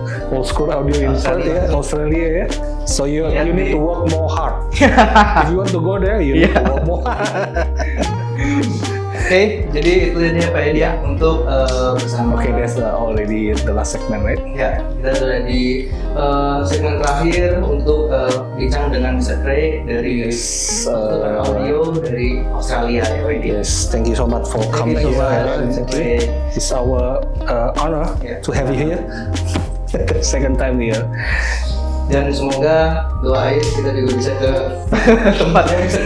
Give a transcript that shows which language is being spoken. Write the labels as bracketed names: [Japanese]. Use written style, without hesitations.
[English] Old school audio in Perth, Australia [Indonesian] ya. [English] So you need to work more hard. If you want to go there, you need to work more hard. [Indonesian] Oke, jadi itu dia Pak Edi ya untuk bersama. [English] Oke, that's already the last segment, right? [Indonesian] Ya, kita sudah di segmen terakhir untuk bincang dengan Mr. Craig dari audio dari Australia ya Pak Edi. [English] Yes, thank you so much for coming here. It's our honor to have you here. Second time here. [Indonesian] Dan semoga doain kita juga bisa ke tempatnya Mr.